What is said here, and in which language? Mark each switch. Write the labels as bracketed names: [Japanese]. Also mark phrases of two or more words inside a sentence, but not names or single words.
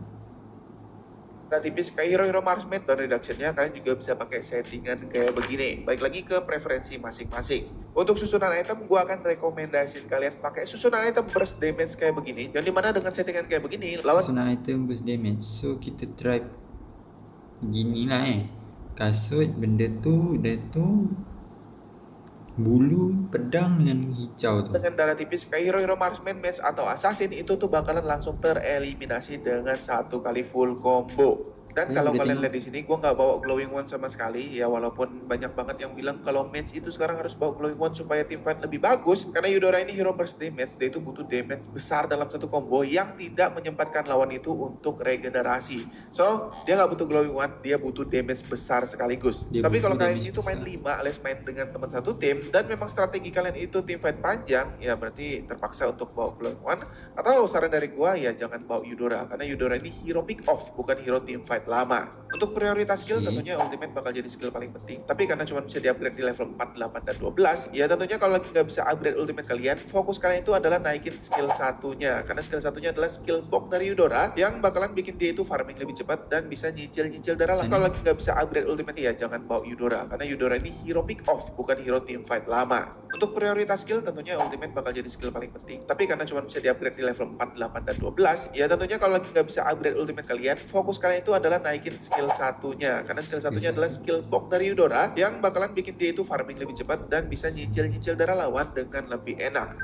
[Indonesian] Darah tipis kayak hero-hero marksman dan reduction-nya kalian juga bisa pakai settingan kayak begini. Baik lagi ke preferensi masing-masing. Untuk susunan item, gua akan rekomendasiin kalian pakai susunan item [English] burst damage [Indonesian] kayak begini. Dan dimana dengan settingan kayak begini, lawan Susunan item [English] boost damage. [Malay] So kita try gini lah kasut benda tu bulu pedang dengan hijau tu. [Indonesian] dengan darah tipis kayak hero-hero marksman, mage, atau assassin itu tuh bakalan langsung tereliminasi dengan 1 kali full combo. Dan kalau Udah kalian tengok. lihat di sini, gue nggak bawa [English] glowing wand [Indonesian] sama sekali ya, walaupun banyak banget yang bilang kalau mage itu sekarang harus bawa glowing wand supaya [English] team fight [Indonesian] lebih bagus. Karena Eudora ini hero [English] burst damage, [Indonesian] dia itu butuh damage besar dalam satu combo yang tidak menyempatkan lawan itu untuk regenerasi. So dia nggak butuh [English] glowing wand, [Indonesian] dia butuh damage besar sekaligus. Dia Tapi kalau butuh kalian damage itu main besar. 5 alias main dengan teman satu tim dan memang strategi kalian itu [English] team fight [Indonesian] panjang, ya berarti terpaksa untuk bawa [English] glowing wand. [Indonesian] Atau saran dari gua ya jangan bawa Eudora, karena Eudora ini hero [English] pick off [Indonesian] bukan hero [English] team fight [Indonesian] lama. Untuk prioritas skill Oke. tentunya ultimate bakal jadi skill paling penting. Tapi karena cuma bisa di-upgrade di level 4, 8, dan 12, ya tentunya kalau lagi nggak bisa [English] upgrade ultimate [Indonesian] kalian, fokus kalian itu adalah naikin skill satunya. Karena skill satunya adalah [English] skill box [Indonesian] dari Eudora yang bakalan bikin dia itu farming lebih cepat dan bisa nyicil-nyicil darah. Sini. Kalau lagi nggak bisa [English] upgrade ultimate [Indonesian] ya jangan bawa Eudora, karena Eudora ini hero [English] pick off [Indonesian] bukan hero [English] team fight [Indonesian] lama. Untuk prioritas skill tentunya ultimate bakal jadi skill paling penting. Tapi karena cuma bisa di-upgrade di level 4, 8, dan 12, ya tentunya kalau lagi nggak bisa [English] upgrade ultimate [Indonesian] kalian, fokus kalian itu adalah naikin skill satunya. Karena skill satunya adalah [English] skill box [Indonesian] dari Eudora yang bakalan bikin dia itu farming lebih cepat dan bisa nyicil-nyicil darah lawan dengan lebih enak.